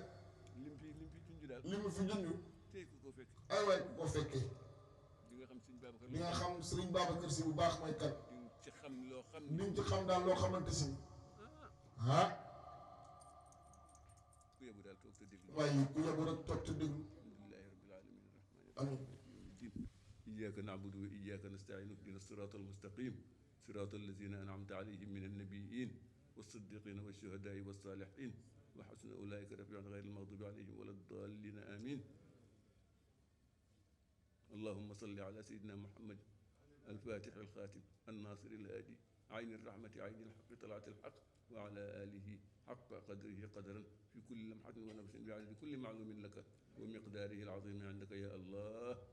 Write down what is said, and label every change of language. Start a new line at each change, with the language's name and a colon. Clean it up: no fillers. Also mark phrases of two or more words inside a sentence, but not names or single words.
Wolof: li mu fi junj. ay waay ku ko fekkee. li nga xam Serigne Babacar si bu baax mooy kat. li nga ci xam daal loo xamante si. ah. waaye ku yóbbu rek toog te déglu. amiin.
Arabic: إياك نعبد وإياك نستعين اهدنا الصراط المستقيم صراط الذين أنعمت عليهم من النبيين والصديقين والشهداء والصالحين وحسن أولئك رفيعا غير المغضوب عليهم ولا الضالين آمين. اللهم صل على سيدنا محمد الفاتح الخاتم الناصر الهادي عين الرحمة عين الحق طلعة الحق وعلى آله حق قدره قدرا في كل لمحة ونفس بعدد كل معلوم لك ومقداره العظيم عندك يا الله.